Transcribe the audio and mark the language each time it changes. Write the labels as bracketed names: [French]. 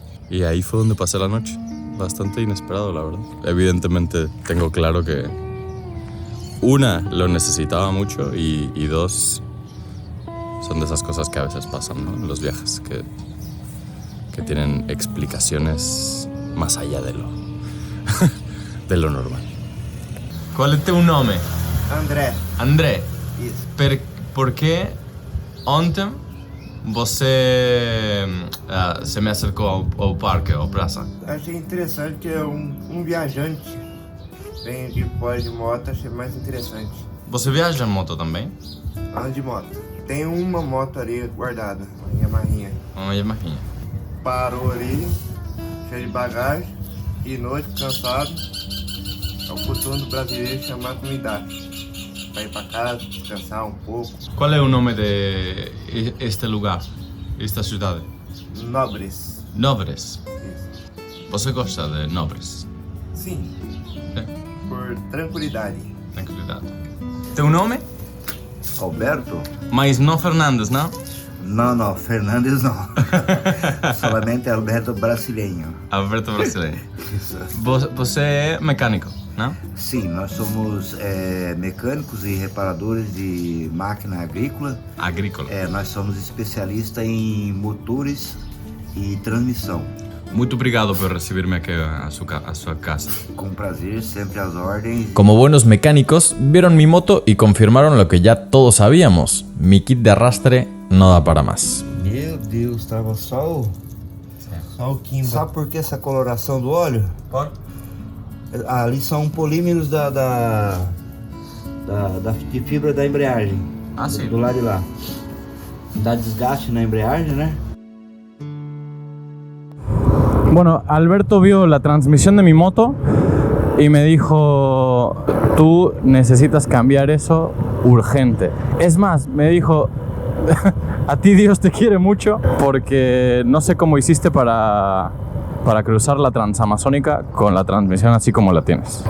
[Spanish] Y ahí fue donde pasé la noche. Bastante inesperado, la verdad. Evidentemente tengo claro que una, lo necesitaba mucho y dos, son de esas cosas que a veces pasan, ¿no? En los viajes, que tienen explicaciones más allá de lo normal. ¿Cuál es tu nombre? André. André. [Portuguese] Isso. Por que ontem você se me acercou ao parque, à praça? Achei interessante que é um viajante vem de fora de moto, achei mais interessante. Você viaja em moto também? Ando de moto. Tem uma moto ali guardada, uma Yamahinha. Uma Yamahinha. Parou ali, cheio de bagagem, de noite, cansado. É o costume do brasileiro chamar a comunidade. Para ir para casa, descansar um pouco. [Spanish] ¿Cuál es el nombre de este lugar, esta ciudad? Nobres. Nobres. [Portuguese] Isso. ¿Você gosta de Nobres? Sim, [Spanish] Sí. [Portuguese] por tranquilidade. [Spanish] Tranquilidad. ¿Tu nombre? Alberto? Mas no Fernández, ¿no? [Portuguese] Não, Fernandes não. [Spanish] Solamente [Portuguese] Alberto brasileiro. [Spanish] Alberto Brasileño. [Portuguese] Isso. Você é mecânico, não? Sim, nós somos mecânicos e reparadores de máquina agrícola. Agrícola. Nós somos especialistas em motores e transmissão. Muito obrigado [Spanish] por recibirme aquí a su casa. [Portuguese] Com prazer, sempre às ordens. [Spanish] Como buenos mecánicos, vieron mi moto y confirmaron lo que ya todos sabíamos. Mi kit de arrastre no da para más. [Portuguese] Meu Deus, tava só Só o Kimba. Sabe por que essa coloração do óleo? [Spanish] ¿Por? [Portuguese] Ali são polímeros de fibra da embreagem. Ah, sim. Do lado de lá. Dá desgaste na embreagem, né? [Spanish] Bueno, Alberto vio la transmisión de mi moto y me dijo, tú necesitas cambiar eso urgente. Es más, me dijo, a ti Dios te quiere mucho porque no sé cómo hiciste para cruzar la transamazónica con la transmisión así como la tienes.